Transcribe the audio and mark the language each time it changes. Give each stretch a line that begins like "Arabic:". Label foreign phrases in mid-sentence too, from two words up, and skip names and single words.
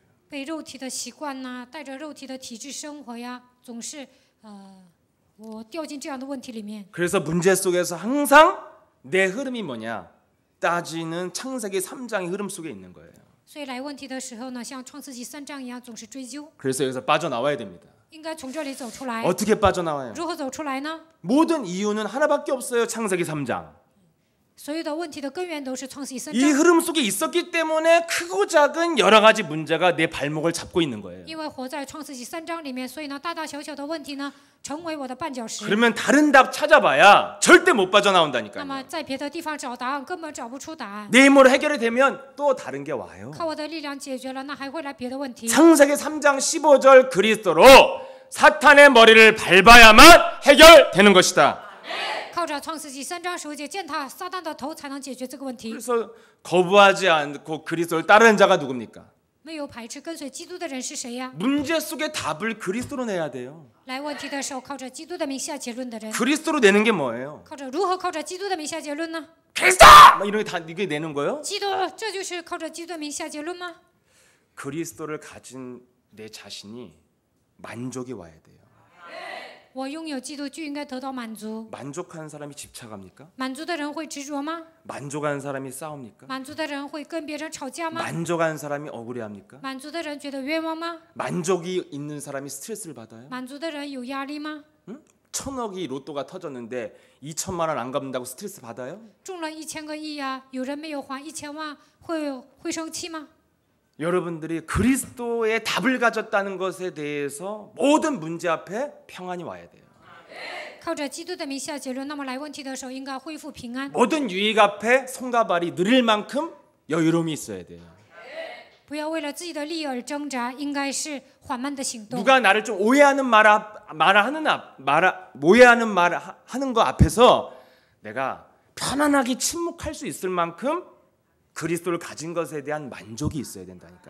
Chinese: 被肉体的习惯呐、带着肉体的体质生活呀，总是我掉进这样的问题里面。
Korean: 그래서 문제 속에서 항상 내 흐름이 뭐냐 따지는 창세기 3장의 흐름 속에 있는 거예요.
Chinese: 所以来问题的时候呢，像创世纪3章一样，总是追究，
Korean: 그래서 여기서 빠져나와야 됩니다.
Chinese: 应该从这里走出来。
Korean: 어떻게 빠져나와요?
Chinese: 如何走出来呢？
Korean: 모든 이유는 하나밖에 없어요. 창세기 3장.
Chinese: 所有的问题的根源都是创世纪3
Korean: 이
Chinese: 章，
Korean: 흐름 속에 있었기 때문에 크고 작은 여러 가지 문제가 내 발목을 잡고 있는 거예요.
Chinese: 因为活在创世纪3章里面，所以呢，大大小小的问题呢，成为我的绊脚石。
Korean: 그러면 다른 답 찾아봐야 절대 못
Chinese: 那
Korean: 빠져나온다니까요.
Chinese: 么在别的地方找答案，根本找不出答案。
Korean: 내 힘으로 해결이 되면 또 다른 게 와요.
Chinese: 靠我的力量解决了，那还会来别的问题。
Korean: 창세기 3장 15절 그리스도로 사탄의 머리를 밟아야만 해결되는 것이다.
Chinese: 靠着创世纪3章15节践踏撒旦的头，才能解决这个问题。
Korean: 그래서 거부하지 않고 그리스도를 따르는 자가 누굽니까?
Chinese: 没有排斥跟随基督的人是谁呀？
Korean: 문제 속의 답을 그리스도로 내야 돼요.
Chinese: 来问题的时候，靠着基督的名下结论的人，
Korean: 그리스도로 내는 게 뭐예요?
Chinese: 如何靠着基督的名下结论呢？
Korean: 그리스도! 막 이런 게 다 이게 내는 거예요?
Chinese: 基督，这就是靠着基督的名下结论吗？
Korean: 그리스도를 가진 내 자신이 만족이 와야 돼요.
Chinese: 我拥有基督就应该得到满足。
Korean: 만족하는 사람이 집착합니까?
Chinese: 满足的人会执着吗？
Korean: 만족하는 사람이 싸웁니까?
Chinese: 满足的人会跟别人吵架吗？
Korean: 만족하는 사람이 억울해합니까?
Chinese: 满足的人觉得冤枉吗？
Korean: 만족이 있는 사람이 스트레스를 받아요?
Chinese: 满足的人有压力吗？
Korean: 응? 1000억이 로또가 터졌는데 2천만 원 안 갚는다고 스트레스 받아요?
Chinese: 中了1000个亿呀，有人没有还1000万，会生气吗？
Korean: 여러분들이 그리스도의 답을 가졌다는 것에 대해서 모든 문제 앞에 평안이 와야 돼요.
Chinese: 靠着基督的名下结论，那么来问题的时候应该恢复平安。
Korean: 모든 유익 앞에 손과 발이 느릴 만큼 여유로움이 있어야 돼요.
Chinese: 不要为了自己的利益而挣扎，应该是缓慢的行动。
Korean: 누가 나를 좀 오해하는 말 하는 거 앞에서 내가 편안하게 침묵할 수 있을 만큼 그리스도를 가진 것에 대한 만족이 있어야 된다니까요.